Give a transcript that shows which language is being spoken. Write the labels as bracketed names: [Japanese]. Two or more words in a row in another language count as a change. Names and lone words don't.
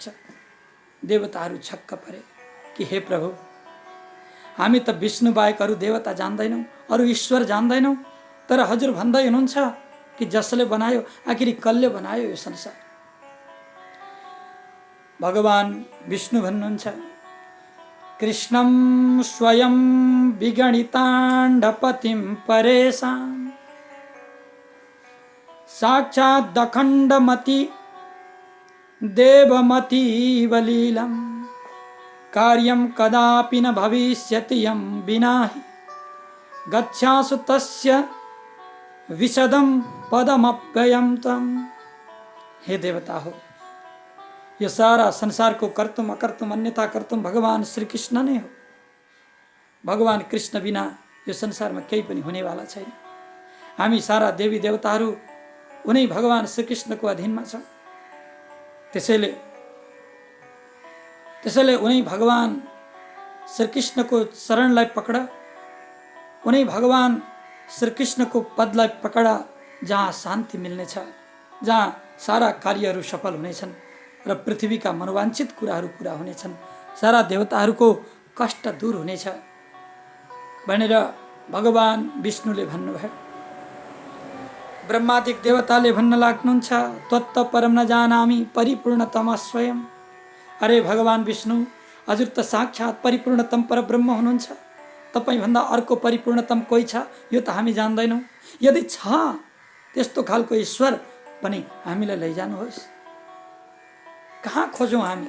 [Nepali] देवताहरू छक्क परे कि हे प्रभु, हामी त विष्णु बाहेक अरू देवता जान्दैनौँ, अरू ईश्वर जान्दैनौँ, तर हजुर भन्दै हुनुहुन्छ कि जसले बनायो आखिर कसले बनायो यो संसार। भगवान विष्णु भन्नुहुन्छ [Sanskrit] कृष्णं स्वयं विगणिताण्डपतिं परेशां साक्षात् दखण्डमति देवमतीव लीलं कार्यं कदापि न भविष्यति यं विना हि गच्छासु तस्य विशदं पदमव्ययं तम्। [Nepali] हे देवता हो, यो सारा संसारको [Sanskrit] कर्तुम अकर्तुम अन्यथा कर्तुम [Nepali] भगवान श्री कृष्ण नै हो। भगवान कृष्ण बिना यो संसारमा केही पनि हुनेवाला छैन। हामी सारा देवी देवताहरू उनै भगवान श्री कृष्णको अधीनमा छौँ। त्यसैले उनै भगवान श्री कृष्णको शरणलाई पकड, उनै भगवान श्री कृष्णको पदलाई पकड, जहाँ शान्ति मिल्नेछ, जहाँ सारा कार्यहरू सफल हुनेछन् र पृथ्वीका मनोवाञ्छित कुराहरू पूरा हुनेछन्, सारा देवताहरूको कष्ट दूर हुनेछ भनेर भगवान विष्णुले भन्नुभयो। ब्रह्मादिक देवताले भन्न लाग्नुहुन्छ [Sanskrit] त्वत्त परम न जानामि परिपूर्णतम स्वयं। [Nepali] अरे भगवान विष्णु, हजुर त साक्षात् परिपूर्णतम परब्रह्म हुनुहुन्छ। तपाईभन्दा अर्को परिपूर्णतम कोही छ यो त हामी जान्दैनौँ। यदि छ त्यस्तो खालको ईश्वर पनि हामीलाई लैजानुहोस्। कहाँ खोजौँ हामी?